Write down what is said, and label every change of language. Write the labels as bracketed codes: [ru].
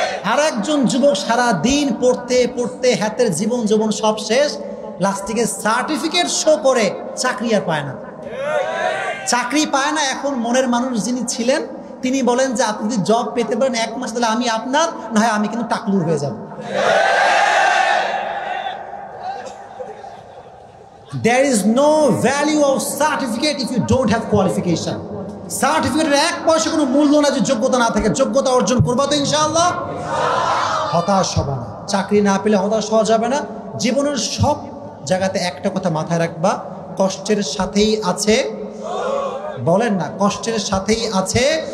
[bn] আর একজন যুবক সারা দিন পড়তে পড়তে হাতের জীবন যৌবন সব শেষ, লাস্টিকে সার্টিফিকেট শো করে চাকরি আর পায় না, চাকরি পায় না। এখন মনের মানুষ যিনি ছিলেন তিনি বলেন যে আপনি যদি জব পেতে পারেন 1 মাস, তাহলে আমি আপনার, না হয় আমি কিন্তু টাকলুর হয়ে যাব। [en] There is no value of certificate if you don't have qualification. [bn] সার্টিফিকেটের 1 পয়সা কোনো মূল্য না যে যোগ্যতা না থাকে। যোগ্যতা অর্জন করবা তো ইনশাআল্লাহ, হতাশ হবে না। চাকরি না পেলে হতাশ হওয়া যাবে না। জীবনের সব জায়গাতে একটা কথা মাথায় রাখবা, কষ্টের সাথেই আছে, বলেন না কষ্টের সাথেই আছে।